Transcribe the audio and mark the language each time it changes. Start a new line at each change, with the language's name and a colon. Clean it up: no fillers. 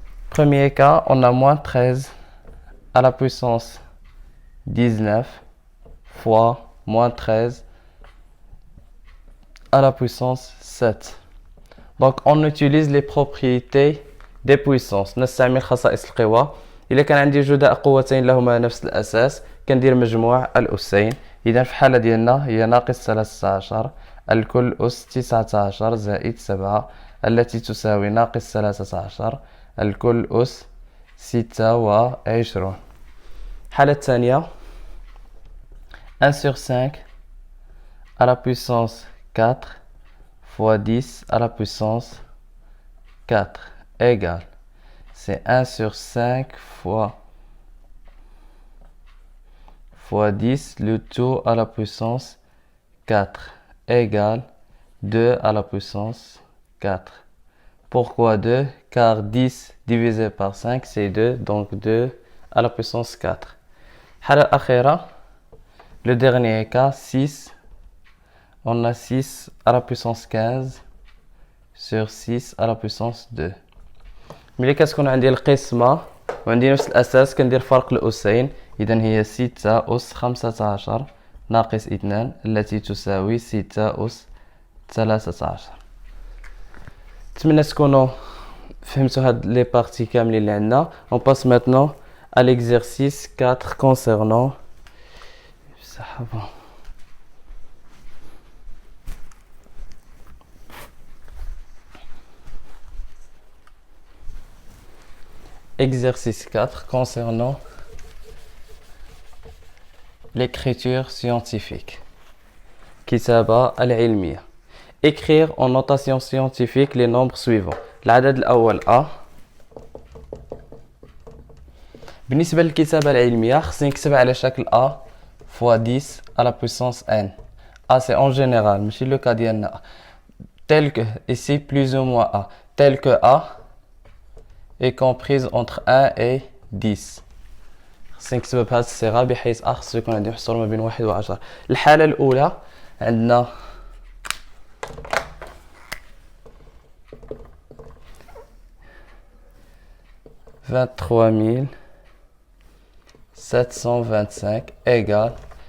French: Premier cas, on a moins 13 à la puissance 19 fois moins 13 à la puissance 7. Donc on utilise les propriétés des puissances.
Arabic: نستعمل خصائص القوى. إذا كان عندي جداء قوتين لهما نفس الأساس كندير مجموع الأسين. إذا في الحالة ديالنا هي ناقص 13 الكل أس 19 زائد 7 التي تساوي ناقص 13 الكل أس 26. الحالة الثانية
French: 1 sur 5 à la puissance 4 fois 10 à la puissance 4 égale, c'est 1 sur 5 fois 10, le tout à la puissance 4 égale 2 à la puissance 4. Pourquoi 2? Car 10 divisé par 5 c'est 2, donc 2 à la puissance 4.
Arabic: الحالة الأخيرة,
French: le dernier cas, 6, on a 6 à la puissance 15 sur 6 à la puissance 2.
Arabic: ملي كتكون عندي القسمة وعندي نفس الأساس كندير فرق الأسين، إذن هي 6 أس 15 ناقص 2 التي تساوي 6 أس 13. نتمنى تكونوا فهمتوا هاد لي بارتي كاملين اللي عندنا.
French: On passe maintenant à l'exercice 4 concernant exercice 4 concernant l'écriture scientifique.
Arabic: كتابة العلمية.
French: Écrire en notation scientifique les nombres suivants.
Arabic: العدد الأول A. بالنسبة للكتابة العلمية خصني نكتب على شكل
French: A fois 10 à la puissance n. A c'est en général,
Arabic: ماشي
French: le cas
Arabic: ديالنا.
French: Tel que, ici plus ou moins A. Tel que A est comprise entre 1 et 10.
Arabic: خصني نكتبها بهذه الصيغة بحيث A خصو يكون عندي محصور ما بين 1 و 10. الحالة الأولى عندنا 23725 égal.